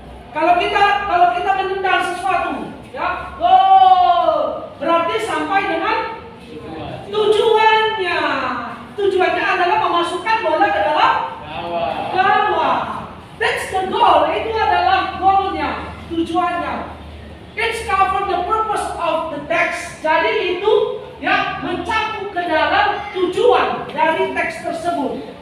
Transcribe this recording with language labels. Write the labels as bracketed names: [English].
[Indonesian] Kalau kita menendang sesuatu, ya, goal berarti sampai dengan tujuannya. Tujuannya adalah memasukkan bola ke dalam gawang. [English] That's the goal. [Indonesian] Itu adalah goalnya, tujuannya. [English] It's cover the purpose of the text. [Indonesian] Jadi itu, ya, mencakup ke dalam tujuan dari teks tersebut.